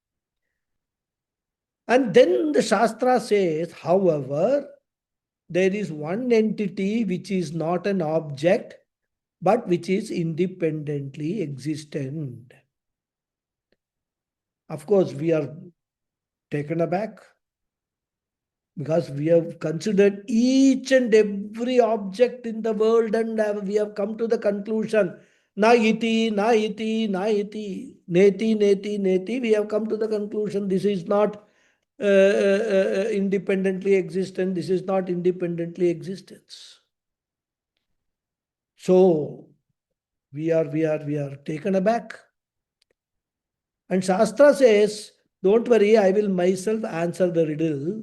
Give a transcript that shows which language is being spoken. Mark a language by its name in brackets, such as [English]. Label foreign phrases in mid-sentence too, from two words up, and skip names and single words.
[English] And then the Shastra says, however, there is one entity which is not an object, but which is independently existent. Of course, we are taken aback because we have considered each and every object in the world and we have come to the conclusion, [Sanskrit] न इति, न इति, न इति, नेति, नेति, नेति. [English] We have come to the conclusion this is not independently existent. This is not independently existence. So we are taken aback. And Shastra says, don't worry, I will myself answer the riddle.